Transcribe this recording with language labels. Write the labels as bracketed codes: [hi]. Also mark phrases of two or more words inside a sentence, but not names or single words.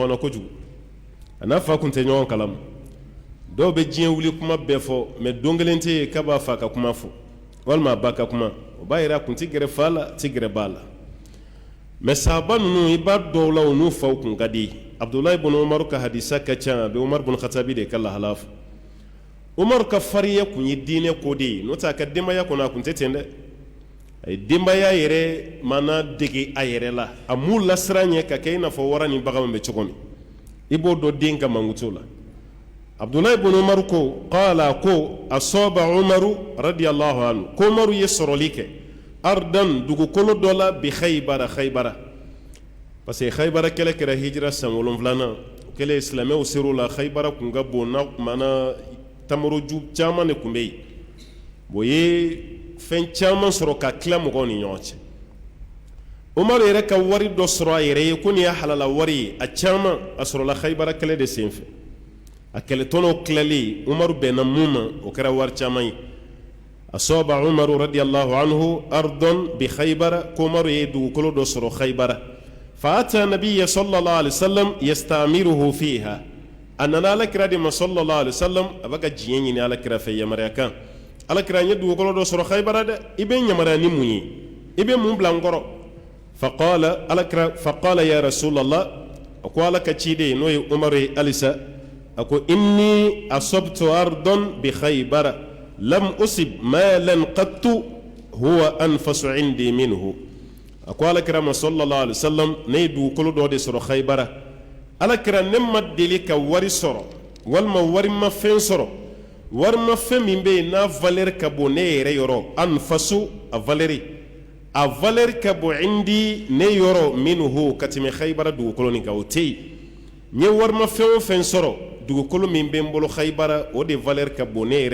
[bm] na kojugu a n'a fa kun tɛ ɲɔgɔn kalama dɔw bɛ diɲɛ wuli kuma bɛɛ fɔ mais don kelen tɛ yen k'a b'a fa ka kuma fɔ walima a ba ka kuma o b'a yira a kun tɛ gɛrɛ fa la tɛ gɛrɛ ba la mais sahaba ninnu i b'a dɔw la u n'u faw kun ka di Abdullah ibn Umar ka hadisa ka ca a bɛ Umar ibn Khattabi de ka lahala fɔ Umar ka fariya kun ye diinɛ ko de ye n'o tɛ a ka denbaya kɔnɔ a kun tɛ ten dɛ a ye denbaya yɛrɛ mana dege a yɛrɛ la a m'u lasiran ɲɛ ka kɛ i n'a fɔ wara ni bagan bɛ cogo min i b'o dɔn den ka mankutu la Abdullah ibn Umar ko qala ko [ar] أصاب عمر رضي الله عنه [bm] ko Umaru ye sɔrɔli kɛ ardan dugukolo dɔ la bi Khaybara parce que Khaybara kɛlɛ kɛra hijira san 7nan o kɛlen silamɛw ser'o la Khaybara kun ka bon na mana tamoroju caman de kun bɛ yen o ye fɛn caman sɔrɔ ka tila mɔgɔw ni ɲɔgɔn cɛ Umaru yɛrɛ ka wari dɔ sɔrɔ a yɛrɛ ye ko nin ye halala wari ye a caman a sɔrɔla Khaybara kɛlɛ de senfɛ a kɛlɛtɔnɔw tilali Umaru bɛnna mun ma o kɛra wari caman ye [ar] أصاب عمر رضي الله عنه أرضا بخيبر [bm] ko Umaru ye dugukolo dɔ sɔrɔ Khaybara [ar] فأتى النبي صلى الله عليه وسلم يستأمره فيها [bm] anana alakira de ma [ar] صلى الله عليه وسلم [bm] a bɛ ka diɲɛ ɲini alakira fɛ yamaruya kan alakira n ye dugukolo dɔ sɔrɔ Khaybara dɛ i bɛ yamaruya ni mun ye i bɛ mun bila n kɔrɔ [ar] فقال يا رسول الله [bm] a ko ala ka ciden n'o ye Umaru ye halisa a ko [ar] إني أصبت أرضا بخيبر لم أصب مالا قط هو أنفس عندي منه [bm] a ko alakira ma [ar] صلى الله عليه وسلم [bm] ne ye dugukolo dɔ de sɔrɔ Khaybara alakira ne ma deli ka wari sɔrɔ walima wari ma fɛn sɔrɔ wari ma fɛn min bɛ yen n'a valeur ka bon ne yɛrɛ yɔrɔ anfasu a valeur ka bon indi ne yɔrɔ minhu ka tɛmɛ Khaybara dugukolo nin kan o tɛ yen n ye wari ma fɛn o fɛn sɔrɔ dugukolo min bɛ n bolo Khaybara o de valeur ka bon ne